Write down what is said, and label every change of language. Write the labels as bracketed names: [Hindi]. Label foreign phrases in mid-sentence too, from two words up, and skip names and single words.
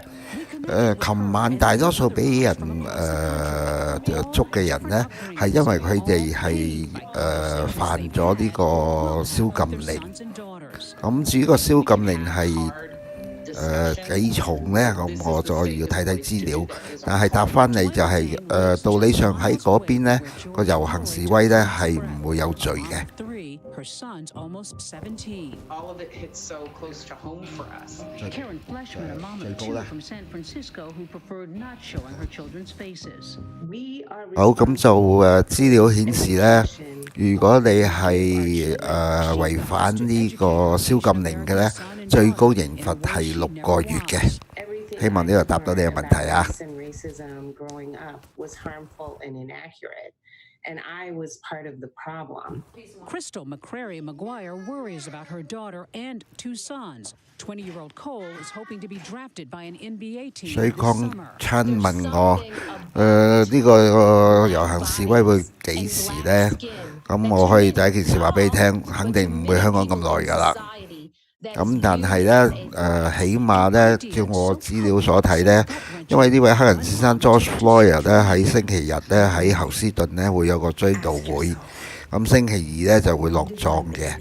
[Cantonese] 琴晚大多數俾人捉嘅人呢，係因為佢哋係犯咗呢個宵禁令。咁至於個宵禁令係幾重呢？咁我再要睇睇資料。但係答翻你就係道理上喺嗰邊呢個遊行示威呢係唔會有罪嘅。 [English] Her son's almost 17. All of it hits so close to home for us. Karen Fleshman, a mom of 2 from San Francisco who preferred not showing her children's faces. [Cantonese] 好，咁就資料顯示呢，如果你係違反呢個宵禁令嘅呢，最高刑罰係6個月嘅。希望呢個答到你嘅問題啊。 [English] And I was part of the problem. Crystal McCrary McGuire worries about her daughter and 2 sons. 20-year-old Cole is hoping to be drafted by an NBA team [Cantonese] 所以 [English] this [Cantonese] 講 [English] summer. [Cantonese] 親問我呢個遊行示威會幾時呢？咁我可以第一件事話俾你聽，肯定唔會香港咁耐㗎啦。咁但係呢，起碼呢，照我資料所睇呢，因為呢位黑人先生 George Floyd 呢喺星期日呢喺侯斯頓呢會有個追悼會，咁星期二呢就會落葬嘅。